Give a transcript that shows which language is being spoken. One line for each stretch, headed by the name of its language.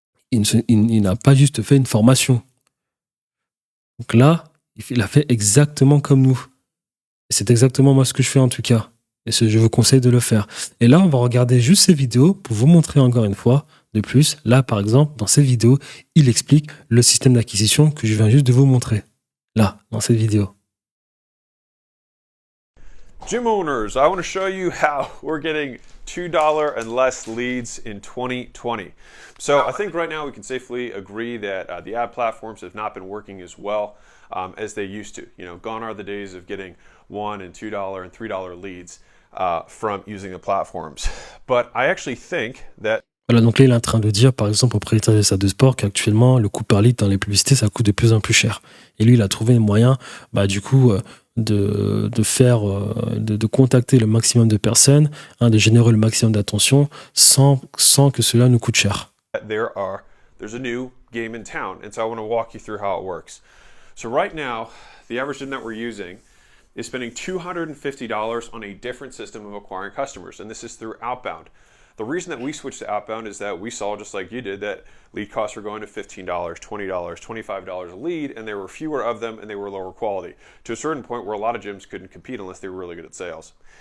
French: Il n'a pas juste fait une formation. Donc là, il a fait exactement comme nous. Et c'est exactement moi ce que je fais en tout cas. Et je vous conseille de le faire. Et là, on va regarder juste ces vidéos pour vous montrer encore une fois de plus. Là, par exemple, dans cette vidéo, il explique le système d'acquisition que je viens juste de vous montrer. Là, dans cette vidéo.
English: Gym owners, I want to show you how we're getting $2 and less leads in 2020. So I think right now we can safely agree that the ad platforms have not been working as well as they used to. Gone are the days of getting $1 and $2 and $3 leads from using the platforms. But I actually think that
French: Voilà, donc là, il est en train de dire, par exemple, au propriétaire de salle de sport qu'actuellement, le coût par lead dans les publicités, ça coûte de plus en plus cher. Et lui, il a trouvé un moyen, de contacter le maximum de personnes, de générer le maximum d'attention sans que cela nous coûte cher.
English: There's a new game in town, and so I want to walk you through how it works. So right now, the average gym that we're using is spending $250 on a different system of acquiring customers, and this is through outbound. The reason that we switched to outbound is that we saw, just like you did, that lead costs were going to $15, $20, $25 a lead, and there were fewer of them and they were lower quality to a certain point where a lot of gyms couldn't compete unless they were really good at sales.